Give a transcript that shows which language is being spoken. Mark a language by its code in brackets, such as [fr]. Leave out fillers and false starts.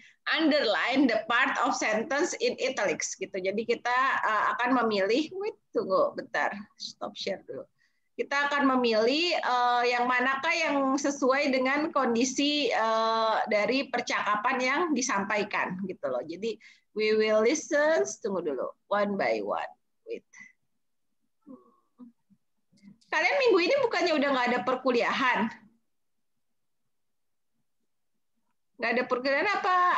[en] Underline the part of sentence in italics gitu. [id] Jadi kita akan memilih, tunggu bentar, stop share dulu. Kita akan memilih yang manakah yang sesuai dengan kondisi dari percakapan yang disampaikan gitu loh. Jadi [en] we will listen, [id] tunggu dulu, [en] one by one. Wait. [id] Kalian minggu ini bukannya udah nggak ada perkuliahan? Nggak ada perkuliahan apa?